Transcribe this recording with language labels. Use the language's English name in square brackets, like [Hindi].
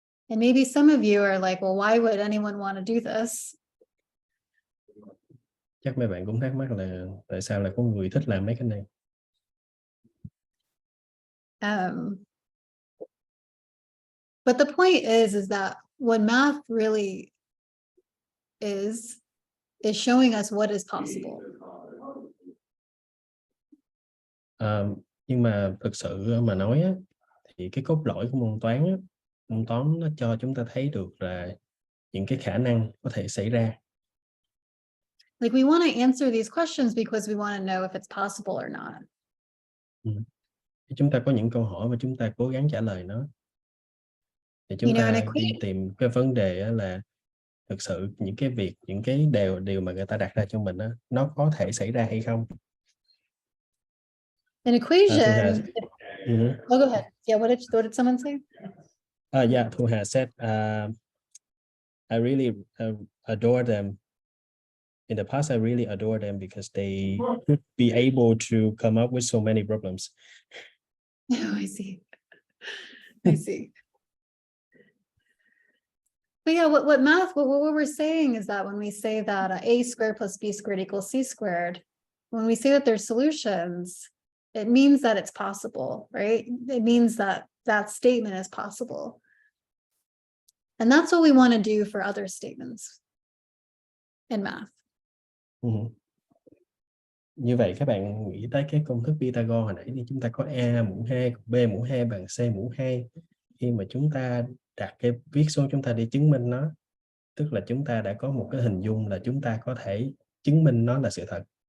[English] And maybe some of you are like, well, why would anyone want to do this? [Vietnamese] Chắc mấy bạn cũng thắc mắc là tại sao lại có người thích làm mấy cái này. [English] But the point is that what math really is showing us what is possible. [Vietnamese] Nhưng mà thực sự mà nói á, thì cái cốt lõi của môn toán á, môn toán nó cho chúng ta thấy được là những cái khả năng có thể xảy ra. [English] Like we want to answer these questions because we want to know if it's possible or not. [Vietnamese] Chúng ta có những câu hỏi và chúng ta cố gắng trả lời nó. Thì chúng ta đi tìm cái vấn đề là thực sự những cái việc, những cái điều mà người ta đặt ra cho mình đó, nó có thể xảy ra hay không. [English] An equation. Oh, go ahead. Yeah, what did someone say? Yeah, Thu Hà said, I really adore them. In the past, I really adore them because they could be able to come up with so many problems. Oh, I see. I see. But yeah, what we're saying is that when we say that a squared plus b squared equals c squared, when we say that there's solutions, it means that it's possible, right? It means that that statement is possible. And that's what we want to do for other statements in math. [Vietnamese] Như vậy các bạn nghĩ tới cái công thức Pythagore hồi nãy thì chúng ta có A mũ 2 cộng B mũ 2 bằng C mũ 2. Khi mà chúng ta đặt cái viết số chúng ta đi chứng minh nó, tức là chúng ta đã có một cái hình dung là chúng ta có thể chứng minh nó là sự thật.